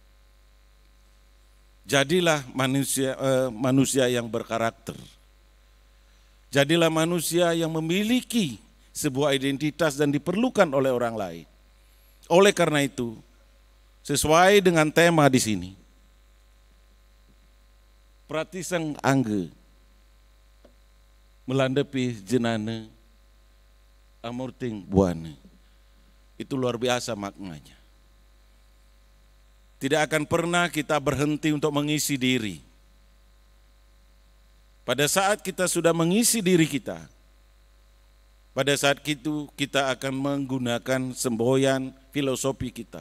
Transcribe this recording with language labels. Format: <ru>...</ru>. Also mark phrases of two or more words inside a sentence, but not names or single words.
<id>Jadilah manusia yang berkarakter. Jadilah manusia yang memiliki sebuah identitas dan diperlukan oleh orang lain. Oleh karena itu, sesuai dengan tema di sini, pratisang angge melandepi jenane amurting buane. Itu luar biasa maknanya. Tidak akan pernah kita berhenti untuk mengisi diri. Pada saat kita sudah mengisi diri kita, pada saat itu kita akan menggunakan semboyan filosofi kita.</id>